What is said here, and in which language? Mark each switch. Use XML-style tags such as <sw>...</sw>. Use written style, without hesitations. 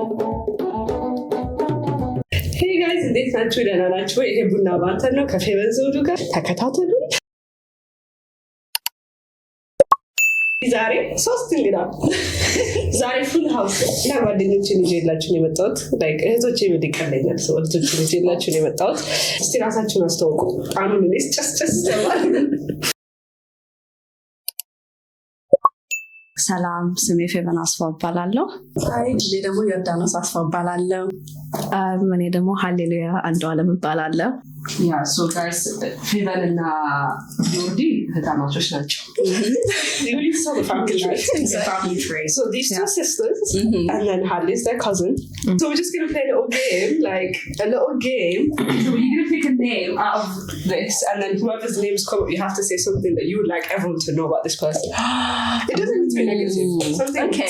<en>Hey guys,</en> <am>እንዴት ናችሁ? ደህና ናችሁ? ይሄ ቡና ባንተን ነው ከፌቨን ዘውዱ ጋር ተከታተሉ። ዛሬ ሶስት እንግዳ ዛሬ ፉል ሃውስ እና ጓደኞችን ይዤላችሁ ነው የመጣሁት። ላይክ እህቶቼ ይቀለኛል ሰው እህቶችን ይዤላችሁ ነው የመጣሁት። እስቲ ራሳችሁን አስተዋውቁ። አሁን እኔስ ጨስጨስ ይላል። ሰላም፣ ስሜ ፌቨን አስፋው እባላለሁ። አይ እኔ ደግሞ ዮርዳኖስ አስፋው እባላለሁ። እኔ ደግሞ ሃሌሉያ አንዱ አለም እባላለሁ። ያ ሶ ጋይስ ፌቨን እና ዮርዲ ህታማቾች ናቸው።</am> <en>really so the family tree. So these two sisters and then Hadley is their cousin. So we're just going to play a little game, like a little game. So we're going to pick a name out of this and then whoever's names come up, you have to say something that you would like everyone to know about this person. It doesn't need to be negative.</en>